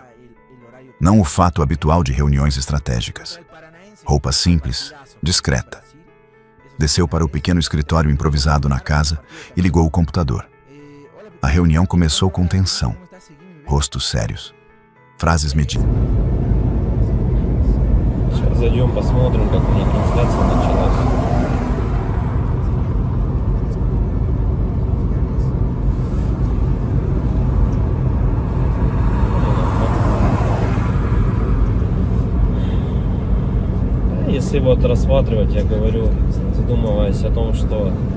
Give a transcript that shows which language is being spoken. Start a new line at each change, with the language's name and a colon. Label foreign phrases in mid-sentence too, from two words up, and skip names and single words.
Portuguese: Não o fato habitual de reuniões estratégicas. Roupa simples, discreta. Desceu para o pequeno escritório improvisado na casa e ligou o computador. A reunião começou com tensão. Rostos sérios. Frases medidas.
Russian: Сейчас зайдем, посмотрим, как у них трансляция началась. Если вот рассматривать, я говорю, задумываясь о том, что